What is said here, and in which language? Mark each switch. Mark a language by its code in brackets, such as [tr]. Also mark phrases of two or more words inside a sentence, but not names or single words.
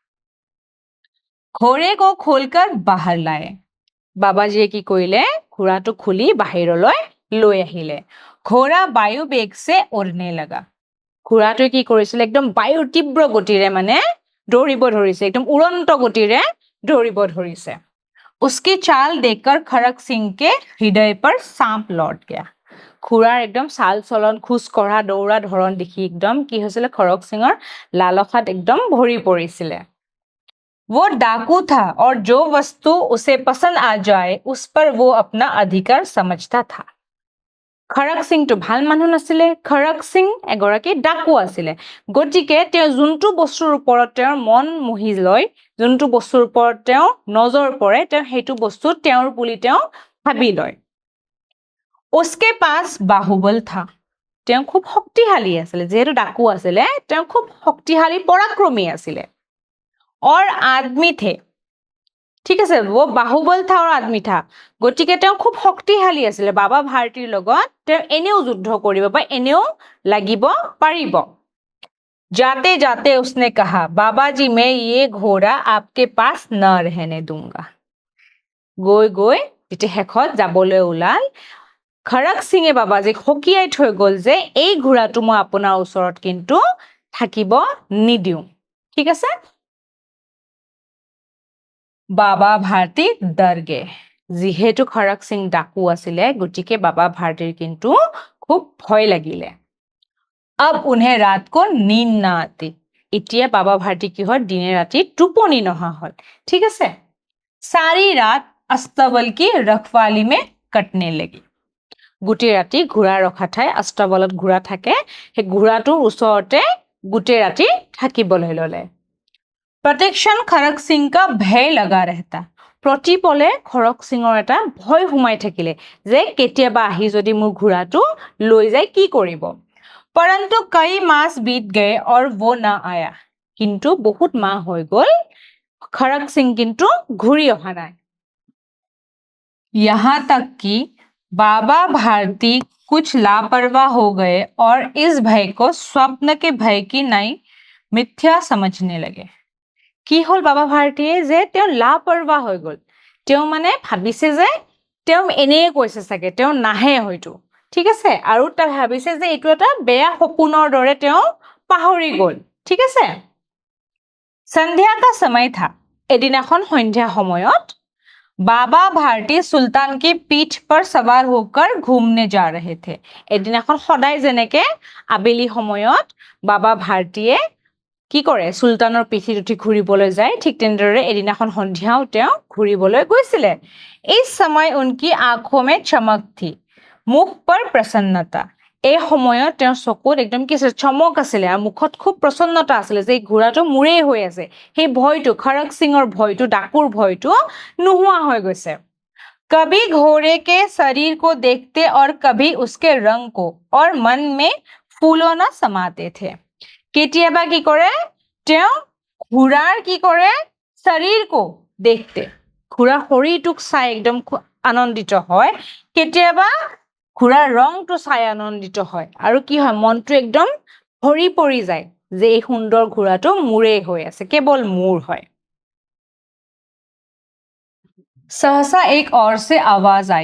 [hi] घोड़े को खोलकर बाहर लाए [as] বাবাজীয়ে কি কৰিলে ঘোঁৰাটো খুলি বাহিৰলৈ লৈ আহিলে [hi] घोड़ा वायु वेग से उड़ने लगा [as] ঘোঁৰাটোৱে কি কৰিছিলে একদম বায়ুৰ তীব্ৰ গতিৰে মানে দৌৰিব ধৰিছে একদম উড়ন্ত গতিৰে দৌৰিব ধৰিছে [hi] उसकी चाल देखकर खरक सिंह के हृदय पर सांप लौट गया [as] ঘোঁৰাৰ একদম চাল চলন খোজ কঢ়া দৌৰা ধৰণ দেখি একদম কি হৈছিলে খৰক সিঙৰ লালসাত একদম ভৰি পৰিছিলে [hi] वो डाकू था और जो वस्तु उसे पसंद आ जाए उस पर वो अपना अधिकार समझता था [as] খৰক সিংটো ভাল মানুহ নাছিলে খৰক সিং এগৰাকী ডাকু আছিলে গতিকে তেওঁ যোনটো বস্তুৰ ওপৰত তেওঁৰ মন মোহি লয় যোনটো বস্তুৰ ওপৰত তেওঁ নজৰ পৰে তেওঁ সেইটো বস্তু তেওঁৰ বুলি তেওঁ ভাবি লয় [hi] उसके पास बाहुबल था [as] তেওঁ খুব শক্তিশালী আছিলে যেহেতু ডাকু আছিলে তেওঁ খুব শক্তিশালী পৰাক্ৰমী আছিলে [hi] और आदमी थे [as] ঠিক আছে [hi] वो बाहुबल था और आदमी था [as] গতিকে তেওঁ খুব শক্তিশালী আছিলে বাবা ভাৰতীৰ লগত তেওঁ এনেও যুদ্ধ কৰিব বা এনেও লাগিব পাৰিব [hi] जाते जाते उसने कहा बाबा जी मैं ये घोड़ा आपके पास न रहने दूंगा [as] গৈ গৈ যেতিয়া শেষত যাবলৈ ওলাল খৰক সিঙে বাবাজীক হকিয়াই থৈ গ'ল যে এই ঘোঁৰাটো মই আপোনাৰ ওচৰত কিন্তু থাকিব নিদিওঁ ঠিক আছে বাবা ভাৰতী [hi] डर गए [as] যিহেতু খৰক সিং ডাকু আছিলে গতিকে বাবা ভাৰতীৰ কিন্তু খুব ভয় লাগিলে [hi] अब उन्हें रात को नींद ना आती [as] এতিয়া বাবা ভাৰতী কি হয় দিনে ৰাতি টোপনি নহা হল ঠিক আছে [hi] सारी रात अस्तबल की रखवाली में कटने लगी [as] গোটেই ৰাতি ঘোঁৰা ৰখা ঠাই অস্তবলত ঘোঁৰা থাকে সেই ঘোঁৰাটোৰ ওচৰতে গোটেই ৰাতি থাকিবলৈ ললে [hi] प्रतिक्षण खरक सिंह का भय लगा रहता [as] প্ৰতিপলে খৰক সিংহৰ এটা ভয় হুমাই থাকিলে যে কেতিয়াবা আহি যদি মোৰ ঘোঁৰাটো লৈ যায় কি কৰিব [hi] परंतु कई मास बीत गए और वो ना आया [as] কিন্তু বহুত মাহ হ' গ'ল খৰক সিংহ কিন্তু ঘূৰি অহা নাই [hi] यहाँ तक कि बाबा भारती कुछ लापरवाह हो गए और इस भय को स्वप्न के भय की नहीं मिथ्या समझने लगे [as] কি হল বাবা ভাৰতীয়ে যে তেওঁ লাপৰৱাহ হৈ গল তেওঁ মানে ভাবিছে যে তেওঁ এনেই কৈছে চাগে তেওঁ নাহে হয়তো ঠিক আছে আৰু তেওঁ ভাবিছে যে এইটো এটা বেয়া সপোনৰ দৰে তেওঁ পাহৰি গল ঠিক আছে [hi] संध्या का समय था [as] এদিনাখন সন্ধ্যা সময়ত [hi] बाबा भारती सुल्तान की पीठ पर सवार होकर घूमने जा रहे थे [as] এদিনাখন সদায় যেনেকে আবেলি সময়ত বাবা ভাৰতীয়ে কি কৰে সুলতানৰ পিঠিত উঠি ঘুৰিবলৈ যায় ঠিক তেনেদৰে এদিনাখন সন্ধিয়াও তেওঁ ঘুৰিবলৈ গৈছিলে [hi] इस समय उनकी आंखों में चमक थी मुख पर प्रसन्नता [as] এই সময়ত তেওঁৰ চকুত একদম কি চমক আছিল আৰু মুখত খুব প্ৰসন্নতা আছিল যে ঘোঁৰাটো মুৰেই হৈ আছে সেই ভয়টো খৰক সিংৰ ভয়টো ডাকুৰ ভয়টো নোহোৱা হৈ গৈছে [hi] कभी घोड़े के शरीर को देखते और कभी उसके रंग को और मन में फूलों न समाते थे [as] কেতিয়াবা কি কৰে তেওঁ ঘোঁৰাৰ কি কৰে শৰীৰকো দেখতে ঘোঁৰাৰ শৰীৰটোক চাই একদম আনন্দিত হয় কেতিয়াবা ঘোঁৰাৰ ৰংটো চাই আনন্দিত হয় আৰু কি হয় মনটো একদম ভৰি পৰি যায় যে এই সুন্দৰ ঘোঁৰাটো মোৰেই হৈ আছে কেৱল মোৰ হয় [hi] सहसा एक और से आवाज आई।